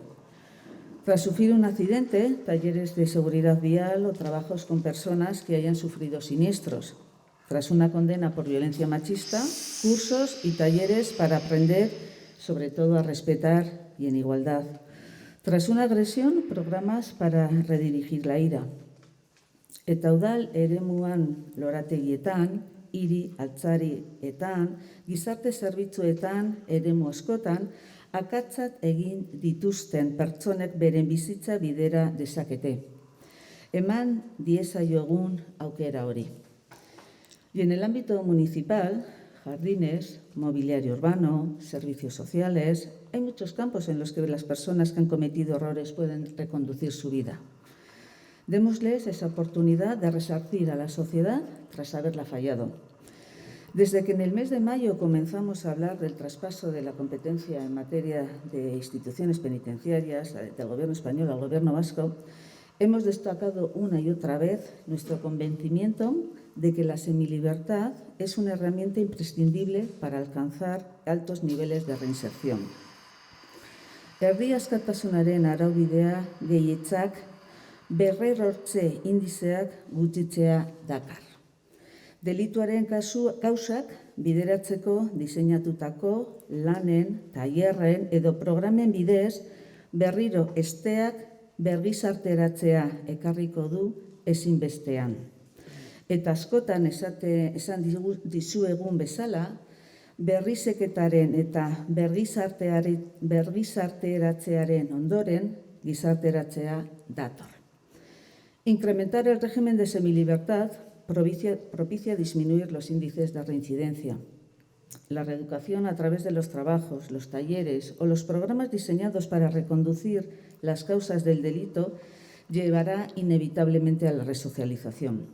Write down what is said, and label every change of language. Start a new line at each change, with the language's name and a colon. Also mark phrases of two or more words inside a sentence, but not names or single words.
Spanish: Tras sufrir un accidente, talleres de seguridad vial o trabajos con personas que hayan sufrido siniestros. Tras una condena por violencia machista, cursos y talleres para aprender, sobre todo a respetar y en igualdad. Tras una agresión, programas para redirigir la ira.
Basque: Eta udal eremuan lorategietan, hiri, altzarietan, gizarte zerbitzuetan, eremu askotan, akatsat egin dituzten pertsonek beren bizitza bidera dezakete. Eman diezaiogun aukera hori.
Spanish: Y en el ámbito municipal, jardines, mobiliario urbano, servicios sociales, hay muchos campos en los que las personas que han cometido errores pueden reconducir su vida. Démosles esa oportunidad de resarcir a la sociedad tras haberla fallado. Desde que en el mes de mayo comenzamos a hablar del traspaso de la competencia en materia de instituciones penitenciarias del Gobierno español al Gobierno vasco, hemos destacado una y otra vez nuestro convencimiento de que la semilibertad es una herramienta imprescindible para alcanzar altos niveles de reinserción.
Basque: Herri askatasunaren araubidea gehitzak berrerortze indizeak gutxitzea dakar. Delituaren kausak bideratzeko diseinatutako lanen, tailerren edo programen bidez berriro esteak bergizarteratzea ekarriko du ezinbestean. Eta askotan esan dizuegun bezala, berrizeketaren eta bergizarteratzearen ondoren gizarteratzea dator.
Spanish: Incrementar el régimen de semilibertad propicia disminuir los índices de reincidencia. La reeducación a través de los trabajos, los talleres o los programas diseñados para reconducir las causas del delito llevará inevitablemente a la resocialización.